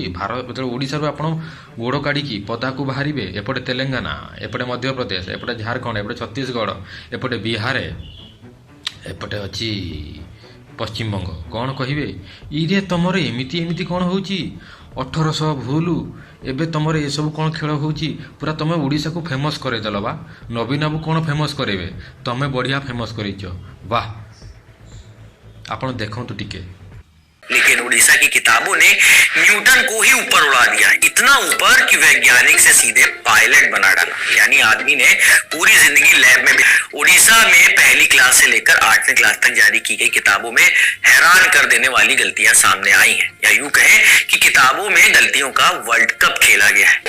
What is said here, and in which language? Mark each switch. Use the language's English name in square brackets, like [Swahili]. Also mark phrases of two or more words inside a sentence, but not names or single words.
[Odia] ଯେତେବେଳେ ଓଡ଼ିଶାରୁ ଆପଣ ଗୋଡ଼ କାଢ଼ିକି ପଦାକୁ ବାହାରିବେ, ଏପଟେ ତେଲେଙ୍ଗାନା, ଏପଟେ ମଧ୍ୟପ୍ରଦେଶ, ଏପଟେ ଝାଡ଼ଖଣ୍ଡ, ଏପଟେ ଛତିଶଗଡ଼, ଏପଟେ ବିହାର, ଏପଟେ ଅଛି ପଶ୍ଚିମବଙ୍ଗ, କ'ଣ କହିବେ? ଇରେ ତମର ଏମିତି କ'ଣ ହେଉଛି? 1800 ଭୁଲ, ଏବେ ତମର ଏସବୁ କ'ଣ ଖେଳ ହେଉଛି? ପୁରା ତମେ ଓଡ଼ିଶାକୁ ଫେମସ୍ କରେଇଦେଲ ବା। ନବୀନ ବାବୁ କ'ଣ ଫେମସ୍ କରେଇବେ? ତମେ ବଢ଼ିଆ ଫେମସ୍ କରେଇଛ। ବାହ, ଆପଣ ଦେଖନ୍ତୁ ଟିକେ। [Hindi] लेकिन उड़ीसा की किताबों ने न्यूटन को ही ऊपर उड़ा दिया, इतना ऊपर कि वैज्ञानिक से सीधे पायलट बना डाला। यानी आदमी ने पूरी जिंदगी लैब में। उड़ीसा में पहली क्लास से लेकर 8वीं क्लास तक जारी की गई किताबों में हैरान कर देने वाली गलतियां सामने आई हैं, या यूं कहें कि किताबों में गलतियों का वर्ल्ड कप खेला गया है।